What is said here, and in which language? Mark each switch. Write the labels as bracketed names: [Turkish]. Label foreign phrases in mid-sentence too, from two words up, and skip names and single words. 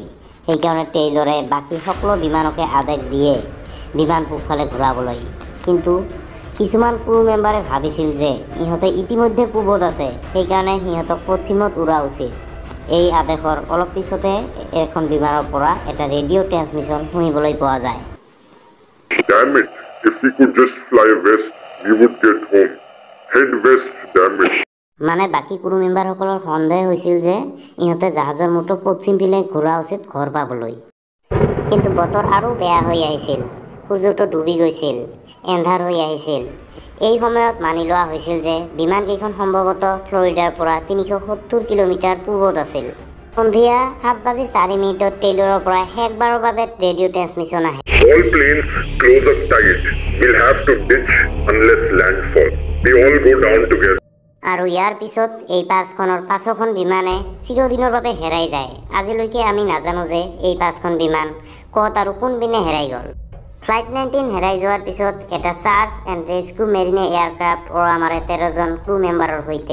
[Assamese] সেইকাৰণে টেইলৰে বাকী সকলো বিমানকে আদেশ দিয়ে বিমান পূবফালে ঘূৰাবলৈ। কিন্তু কিছুমান [English] crew member [Assamese] ভাবিছিল যে ইহঁতে ইতিমধ্যে পূবত আছে, সেইকাৰণে সিহঁতক পশ্চিমত উৰা উচিত। এই আদেশৰ অলপ পিছতে এখন বিমানৰ পৰা এটা [English] radio transmission [Assamese] শুনিবলৈ পোৱা যায়। [English] Damn it, if we could just fly west, we would get home. Head west, damn it. [Assamese] মানে বাকী [English] crew member [Assamese] সন্দেহ হৈছিল যে ইহঁতে জাহাজৰ মুঠো পশ্চিম পিনে ঘূৰা উচিত ঘৰ পাবলৈ। কিন্তু বতৰ আৰু বেয়া হৈ আহিছিল। সূৰ্যটো ডুবি গৈছিল, এন্ধাৰ হৈ আহিছিল। এই সময়ত মানি লোৱা হৈছিল যে বিমানকেইখন সম্ভৱতঃ ফ্লৰিডাৰ পৰা 370 কিলোমিটাৰ পূবত আছিল। সন্ধিয়া 7:04 টেইলৰৰ পৰা শেষবাৰৰ বাবে [English] radio transmission [Assamese] আহে। [English] All planes close up tight. We'll have to ditch unless landfall. We all go down together. [Assamese] আৰু ইয়াৰ পিছত এই 5খনৰ 5খন বিমানে চিৰদিনৰ বাবে হেৰাই যায়। আজিলৈকে আমি নাজানো যে এই 5খন বিমান ক'ত আৰু কোনপিনে হেৰাই গ'ল। ফ্লাইট 19 হেৰাই যোৱাৰ পিছত এটা [English] search and rescue Mariner aircraft [Assamese] উৰা মাৰে 13 জন [English] crew member [Assamese] সৈতে।